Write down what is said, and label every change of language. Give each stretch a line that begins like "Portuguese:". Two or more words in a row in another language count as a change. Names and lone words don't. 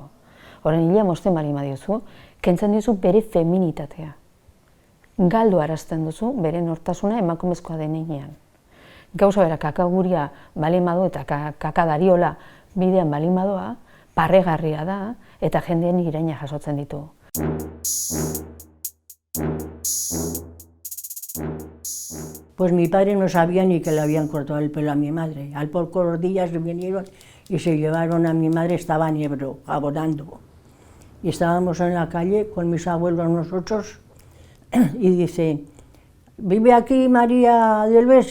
Basque: Horren hilea mozten bali madiozu, kentzen dizu bere feminitatea. Galdu arazten duzu bere nortasuna emakumezkoa denean. Gauza bera, kakaguria balin badu eta kakadariola bidean balin badoa, parregarria da eta jendeen iraina jasotzen ditu.
Spanish: Pues mi padre no sabía ni que le habían cortado el pelo a mi madre. Al pocos días vinieron y se llevaron a mi madre, estaba en Ebro, abonando. Y estábamos en la calle con mis abuelos nosotros y dice, ¿vive aquí María del Bes?